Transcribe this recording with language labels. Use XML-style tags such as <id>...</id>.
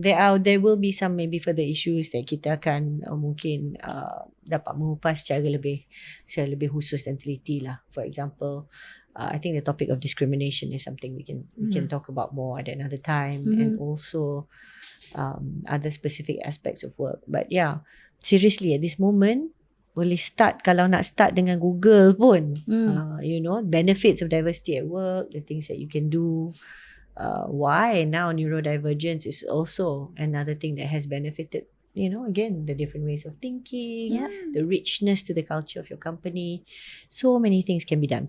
<en>There will be some maybe further issues that</en> <ms>kita akan mungkin dapat mengupas secara lebih khusus dan teliti lah.</ms> <en>For example, I think the topic of discrimination is something we can talk about more at another time, and also other specific aspects of work. But yeah, seriously, at this moment,</en> <ms>boleh start, kalau nak start dengan Google pun. Hmm.</ms> <en>Benefits of diversity at work, the things that you can do. Why now neurodivergence is also another thing that has benefited, again, the different ways of thinking, Yeah. the richness to the culture of your company. So many things can be done.</en>